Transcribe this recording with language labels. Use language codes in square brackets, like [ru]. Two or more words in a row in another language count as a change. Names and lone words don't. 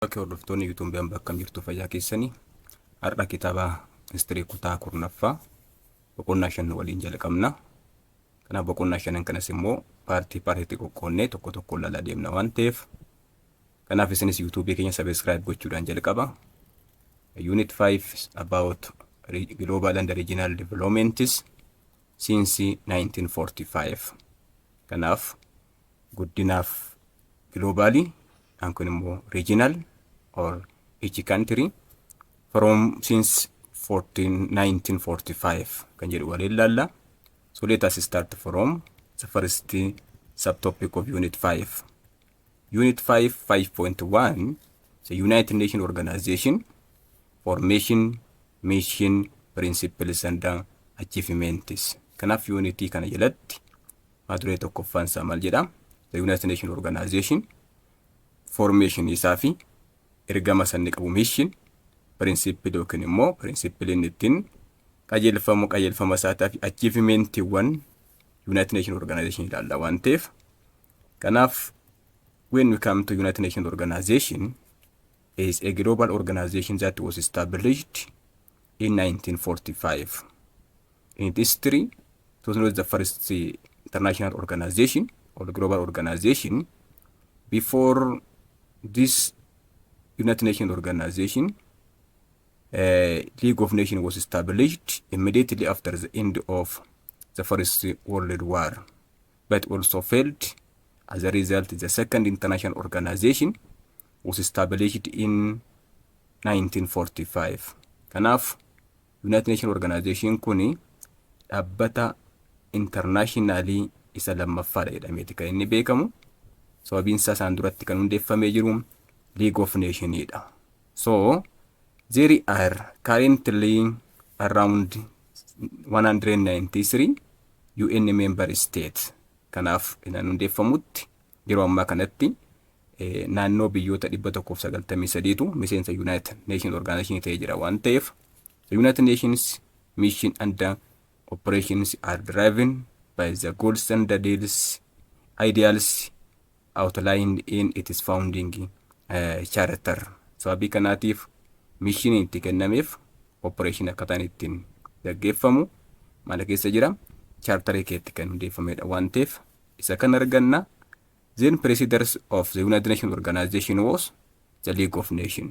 [om] Akka hordoftoonni yuutuubiin bakka jirtu fayyaa keessanii har'a kitaaba histirii kutaa kurnaffaa boqonnaa 5 waliin jalqabna. Kanaaf boqonnaa 5 kanas immoo paartiitti qoqqoonnee tokko tokko ilaalaa deemna waan ta'eef kanaaf isinis yuutuubii keenya subscribe gochuudhaan jalqaba. [en] Unit 5 about global and regional developments since 1945. [om] Kanaaf guddinaaf [en] globally and regional or each country from since 1945 [om] kan jedhu waliin ilaalla. [en] So let us start from the first subtopic of Unit 5. Unit 5 5.1 the United Nations Organization formation, mission, principles and achievements. [om] Kanaaf unity kana jalatti maduree tokkoffaan isaa maal jedha? The United Nations Organization formation isaa fi ergama sanni qabu mission, principle yookiin immoo principle inni ittiin qajeelfama isaataa fi achievementiiwwan United Nations Organization ilaalla waan ta'eef kanaaf [en] when we come to United Nations Organization is a global organization that was established in 1945. In its history, it was not the first international organization or global organization. Before this United Nations Organization, League of Nations was established immediately after the end of the First World War, but also failed. As a result, the Second International Organization was established in 1945. [om] Kanaaf United Nations Organization kuni dhaabbata internationally isa lammaffaadha jedhameeti kan inni beekamu. Sababiin isaa isaan duratti kan hundeeffamee jiru League of Nations dha. [en] So there are currently around 193 UN member states. [om] Kanaaf inaan hundeeffamutti yeroo ammaa kanatti naannoo biyyoota 193tu miseensa United Nations Organization ta'ee jira waan ta'eef [en] the United Nations mission and operations are driven by the goals and the ideals outlined in its founding charter. [om] Sababii kanaatiif mission itti kennameef operation akkataan ittiin gaggeeffamu maal keessa jira charter keetti kan hundeeffamedha waan ta'eef isa kan arganna. [en] Then presidents of the United Nations Organization was the League of Nations.